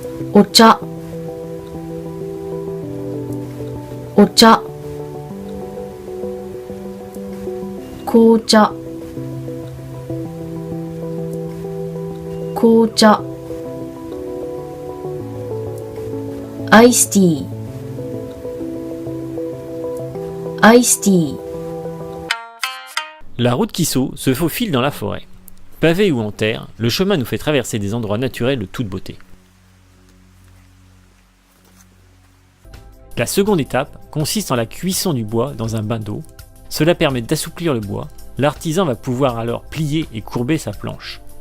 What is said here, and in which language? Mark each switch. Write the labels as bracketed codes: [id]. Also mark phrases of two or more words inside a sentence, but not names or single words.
[ja] お茶お茶紅茶紅茶アイスティーアイスティー [fr] La route qui saute se faufile dans la forêt. Pavé ou en terre, le chemin nous fait traverser des endroits naturels de toute beauté. La seconde étape consiste en la cuisson du bois dans un bain d'eau. Cela permet d'assouplir le bois. L'artisan va pouvoir alors plier et courber sa planche.